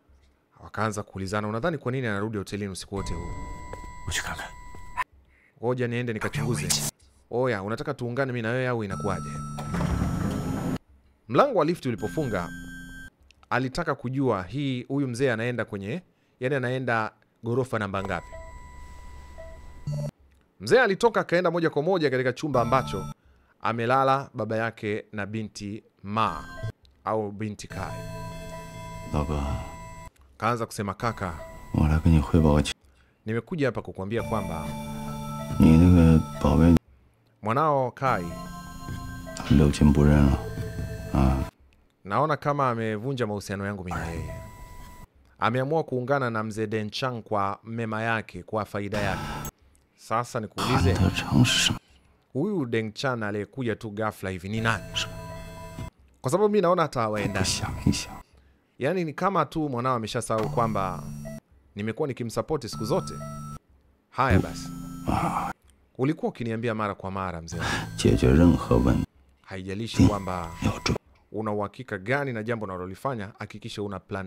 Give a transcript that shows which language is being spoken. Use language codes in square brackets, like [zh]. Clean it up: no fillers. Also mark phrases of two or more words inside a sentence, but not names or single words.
[sw] wakaanza kuulizana, unadhani kwa nini anarudi hotelini usiku wote huu? [zh] 我去看看。 [sw] Ngoja niende nikachunguze. Oya, unataka tuungane mimi na wewe au inakuwaje? Mlango wa lift ulipofunga, alitaka kujua huyu mzee anaenda kwenye, yani anaenda gorofa namba ngapi? Mzee alitoka akaenda moja kwa moja katika chumba ambacho amelala baba yake na binti Ma au binti Kai. [zh] 老哥， [sw] Kaanza kusema kaka, [zh] 我来跟你汇报个情， [sw] nimekuja hapa kukuambia kwamba [zh] 你那个宝贝 [sw] mwanao Kai [zh] 六亲不认了啊！ [sw] naona kama amevunja mahusiano yangu mimi na yeye. Ameamua kuungana na mzee Denchang kwa mema yake, kwa faida yake. Sasa [zh] 韩 [sw] nikuulize, [zh] 德成是什么？ [sw] huyu Denchan aliyekuja tu ghafla hivi ni nani? Kwa sababu mimi naona hata [zh] 不 [sw] waenda. [zh] 想一想， [sw] Yaani ni kama tu mwanao ameshasahau kwamba nimekuwa nikimsupport siku zote. Haya basi. Ulikuwa ukiniambia mara kwa mara mzee. Haijalishi kwamba una uhakika gani na jambo unalolifanya, hakikisha una [en] plan B.